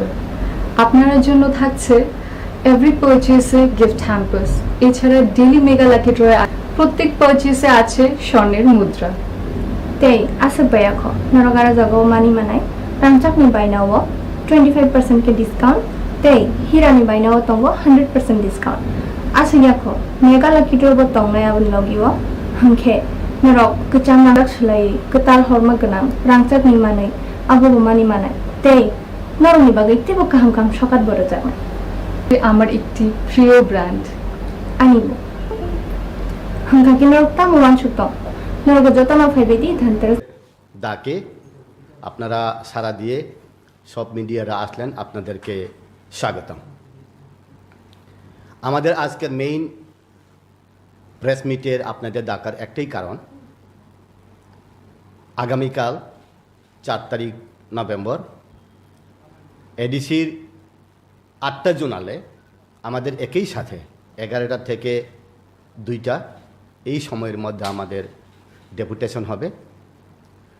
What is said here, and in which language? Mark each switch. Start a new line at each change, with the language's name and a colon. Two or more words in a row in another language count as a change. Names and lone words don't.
Bangla: আপনার জন্য থাকছে
English: every purchase gift hampers,
Bangla: এছাড়া
English: daily mega lucky draw
Bangla: প্রত্যেক পারচেসে আছে স্বর্ণের মুদ্রা।
Kok Borok: তেই আসে বায়াখ নরগারা জাগাও মানি মানাই রাংচাকনি বাইনাও 25% के डिस्काउंट तेई हिरानी बायनाओ तंगो 100% डिस्काउंट आसे याखो
English: mega lucky draw
Kok Borok: ब तंगनाय आबन लगियो हंखे नरक कचाम नारक सलाई कताल हरमा गनां रांचाकनि मानै आबो मानि मानाय तेई नरनि बागै तेबो काहाम काम सकात बरो जागोन।
Bangla: আমার একটি প্রিয় ব্র্যান্ড
Kok Borok: आनिबो हंखा कि नरक तामो वानसुतो नरक जतना फाइबेदि धनतेरस
Bangla: ডাকে আপনারা সারা দিয়ে সব মিডিয়ারা আসলেন, আপনাদেরকে স্বাগতম। আমাদের আজকের
English: main press meet
Bangla: আপনাদের ডাকার একটাই কারণ, আগামীকাল 4 তারিখ নভেম্বর এডিসির 8টা জোনালে আমাদের একই সাথে 11টা থেকে 2টা এই সময়ের মধ্যে আমাদের ডেপুটেশন হবে।